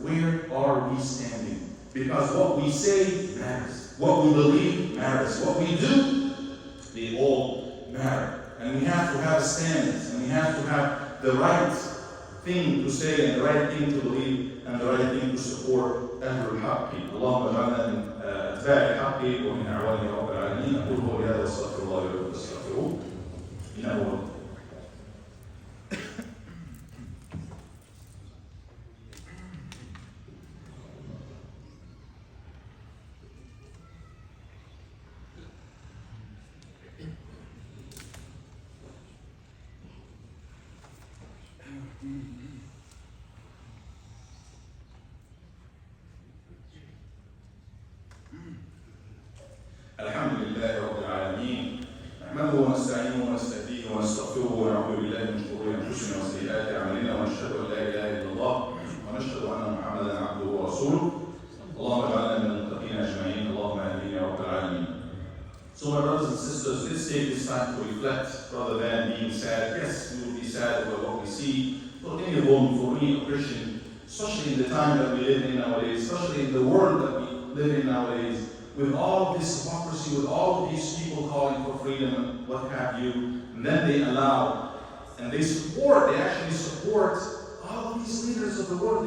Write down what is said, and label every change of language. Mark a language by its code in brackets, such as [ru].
[en] Where are we standing? Because what we say matters. What we believe matters. What we do, they all matter. And we have to have standards. And we have to have the right thing to say and the right thing to believe and the right thing to support [ar] أهل الحق. اللهم اجعلنا من أتباع الحق ومن أعوان رب العالمين. أقول قولي هذا واستغفر الله لي ولكم فاستغفروه إنه هو الحمد لله رب العالمين نحمده ونستعينه ونستهديه ونستغفره ونعوذ بالله من شرور انفسنا وسيئات اعمالنا ونشهد ان لا اله الا الله ونشهد ان محمدا عبده ورسوله اللهم اجعلنا من المتقين اجمعين اللهم امين يا رب العالمين. [en] So my brothers and sisters, let's take this time to reflect rather than being sad. Yes, we will be sad over what we see for any woman, for any Christian, especially in the time that we live in nowadays, especially in the world that we live in nowadays. With all of this hypocrisy, with all of these people calling for freedom and what have you, and then they allow, and they actually support all of these leaders of the world.